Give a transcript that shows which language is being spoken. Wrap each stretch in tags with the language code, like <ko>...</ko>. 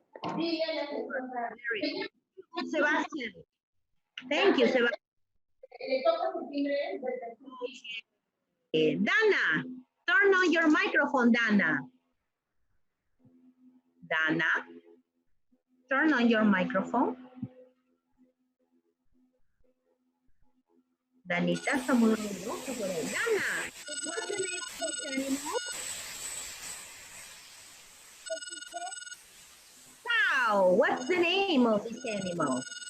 <en>Very good. Sebastian. Thank you, Sebastian. Dana, turn on your microphone, Dana. Dana, turn on your microphone.</en> <es>Danita está muy ruidosa por ahí.</es> <en>Dana, what's the name of this animal? Cow. What's the name of this animal?</en>